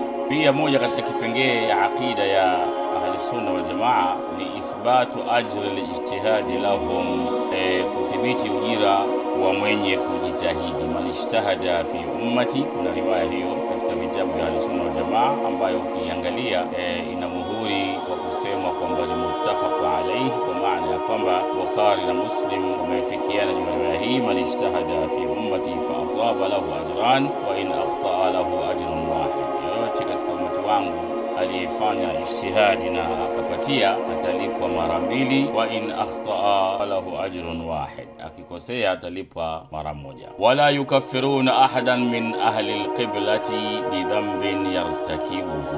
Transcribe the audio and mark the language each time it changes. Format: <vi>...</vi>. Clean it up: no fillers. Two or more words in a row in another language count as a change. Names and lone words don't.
<sw>Pia moja katika kipengee ya akida ya Ahlusunna wal Jamaa ni</sw> <ar>إثبات أجر الاجتهاد لهم,</ar> <sw>kuthibiti ujira wa mwenye kujitahidi.</sw> <ar>من اجتهد في أمتي,</ar> <sw>kuna riwaya hiyo katika vitabu vya Ahlusunna wal Jamaa ambayo ukiangalia ina muhuri wa kusema kwamba ni</sw> <ar>متفق عليه,</ar> <sw>kwa maana ya kwamba Bukhari na Muslim wamefikiana juu ya riwaya hii,</sw> <ar>من اجتهد في أمتي فأصاب له أجران وإن أخطأ له أجر واحد.</ar> <sw>Yote katika ummati wangu aliyefanya ijtihadi na akapatia atalipwa mara mbili,</sw> <ar>وإن أخطأ له أجر واحد,</ar> <sw>akikosea atalipwa mara moja.</sw> <ar>ولا يكفرون أحدا من أهل القبلة بذنب يرتكبه.</ar>